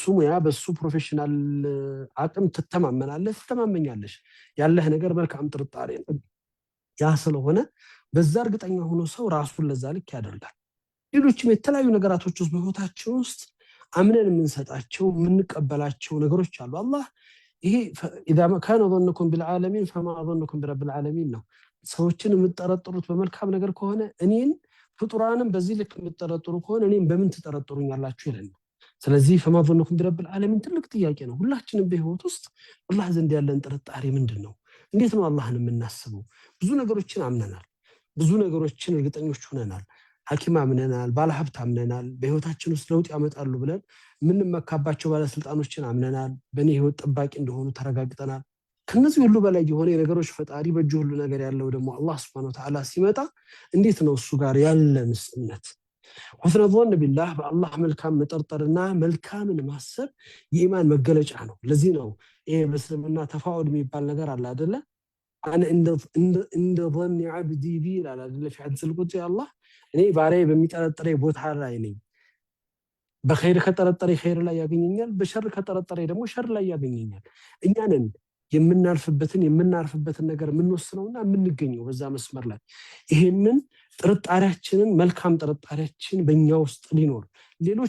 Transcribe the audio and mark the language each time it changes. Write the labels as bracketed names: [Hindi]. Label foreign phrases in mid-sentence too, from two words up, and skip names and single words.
[Amharic] ሙያ በሱ ፕሮፌሽናል አቅም ትተማመናለህ፣ ትተማመኛለሽ። ያለህ ነገር መልካም ጥርጣሬ ነው። ያ ስለሆነ በዛ እርግጠኛ ሆኖ ሰው ራሱን ለዛ ልክ ያደርጋል። ሌሎችም የተለያዩ ነገራቶች ውስጥ በህይወታችን ውስጥ አምነን የምንሰጣቸው የምንቀበላቸው ነገሮች አሉ። አላህ ይሄ [Arabic] اذا كان ظنكم بالعالمين فما ظنكم برب العالمين [Amharic] ነው። ሰዎችን የምትጠረጥሩት በመልካም ነገር ከሆነ እኔን ፍጡራንም በዚህ ልክ የምትጠረጥሩ ከሆነ እኔን በምን ትጠረጥሩኛላችሁ ይላል። ስለዚህ [Arabic] فما ظنكم برب العالمين [Amharic] ትልቅ ጥያቄ ነው። ሁላችንም በህይወት ውስጥ አላህ ዘንድ ያለን ጥርጣሬ ምንድነው? እንዴት ነው አላህን የምናስበው? ብዙ ነገሮችን አምነናል፣ ብዙ ነገሮችን እርግጠኞች ሆነናል። ሐኪም አምነናል፣ ባለሀብት አምነናል፣ በህይወታችን ውስጥ ለውጥ ያመጣሉ ብለን የምንመካባቸው ባለስልጣኖችን አምነናል፣ በእኔ ህይወት ጠባቂ እንደሆኑ ተረጋግጠናል። ከነዚህ ሁሉ በላይ የሆነ የነገሮች ፈጣሪ በእጁ ሁሉ ነገር ያለው ደግሞ አላህ [Arabic] سبحانه وتعالى [Amharic] ሲመጣ እንዴት ነው እሱ ጋር ያለን እምነት? [Arabic] حسن ظن بالله [Amharic] በአላህ መልካም መጠርጠርና መልካምን ማሰብ የኢማን መገለጫ ነው። ለዚህ ነው ይሄ በእስልምና ተፋኡል የሚባል ነገር አለ አይደለ? [Arabic] أنا عند ظن عبدي بي [Amharic] ይላል አይደለ? [Arabic] في حديث القدس [Amharic] አላህ እኔ ባሪያዬ በሚጠረጥረኝ ቦታ ላይ ነኝ። በኸይር ከጠረጠረ ኸይር ላይ ያገኘኛል፣ በሸር ከጠረጠረ ደግሞ ሸር ላይ ያገኘኛል። እኛ ነን የምናርፍበትን ነገር የምንወስነውና የምንገኘው በዛ መስመር ላይ። ይሄንን ጥርጣሬያችንን መልካም ጥርጣሬያችን በእኛ ውስጥ ሊኖር ሌሎች